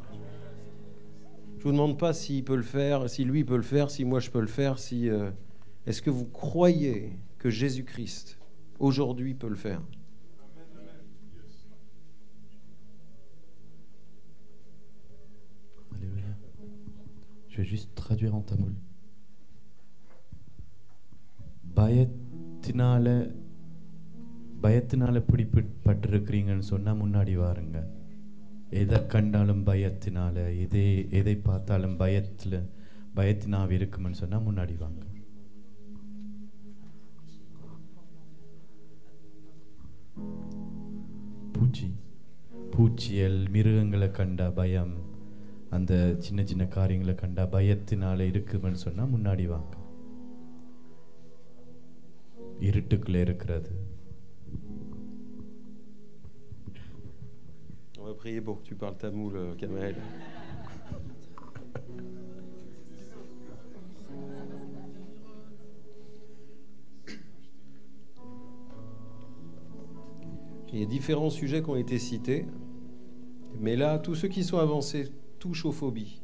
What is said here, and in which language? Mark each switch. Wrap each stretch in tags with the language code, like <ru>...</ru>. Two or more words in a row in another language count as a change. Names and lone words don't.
<fr>Je ne vous demande pas s'il peut le faire, si lui peut le faire, si moi je peux le faire. Est-ce que vous croyez que Jésus-Christ aujourd'hui peut le faire? Alléluia. Je vais juste traduire en tamoul.</fr> <ta>பயத்தினால பிடிப்பட்டிருக்கிறீங்கன்னு சொன்னா முன்னாடி வாருங்க. எதை கண்டாலும் பயத்தினால, எதை பார்த்தாலும் பயத்தினாவே இருக்குமென்னு சொன்னா முன்னாடி வாங்க. பூச்சியல், மிருகங்களை கண்டா பயம், அந்த சின்ன சின்ன காரியங்களை கண்டா பயத்தினால இருக்குமென்னு சொன்னா முன்னாடி வாங்க. இருட்டுக்குள்ள இருக்கிறது.</ta> <fr>On va prier pour que tu parles tamoul, Kamael. Il y a différents sujets qui ont été cités, mais là, tous ceux qui sont avancés touchent aux phobies.</fr>